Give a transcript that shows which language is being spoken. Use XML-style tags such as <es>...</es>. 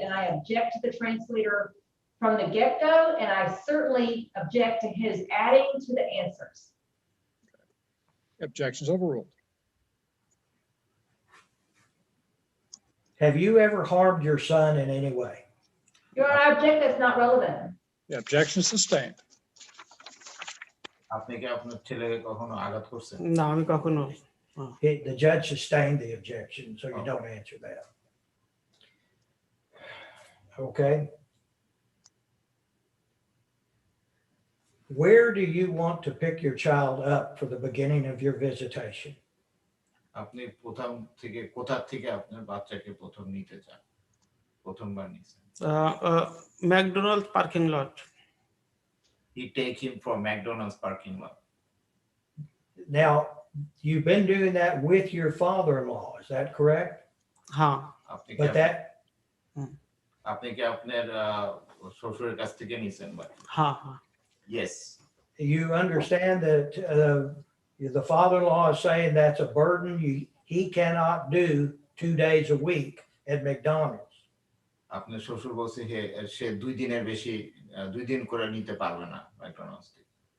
<en>And I object to the translator from the get-go, and I certainly object to his adding to the answers. Objections overruled. have you ever harmed your son in any way? Your Honor, I object, that's not relevant. The objection sustained.</en> <bn>আপনি কি আপনার ছেলেকে কখনো আঘাত করছেন? না, আমি কখনো।</bn> <en>The judge sustained the objection, so you don't answer that. Okay. Where do you want to pick your child up for the beginning of your visitation?</en> <bn>আপনি কোথা থেকে আপনার বাচ্চাকে প্রথম নিতে চান? প্রথমবার নিছেন? McDonald parking lot.</bn> <en>He take him from McDonald's parking lot. Now, you've been doing that with your father-in-law, is that correct?</en> <bn>হ্যাঁ।</bn> <en>But that,</en> <bn>আপনি কি আপনার শ্বশুরের কাছ থেকে নিছেন ভাই? হ্যাঁ, হ্যাঁ।</bn> <en>Yes. you understand that the father-in-law is saying that's a burden he cannot do 2 days a week at McDonald's.</en> <bn>আপনার শ্বশুর বলছে সে 2 দিনের বেশি 2 দিন করে নিতে পারবে না ম্যাকডোনাল্ডস থেকে।</bn>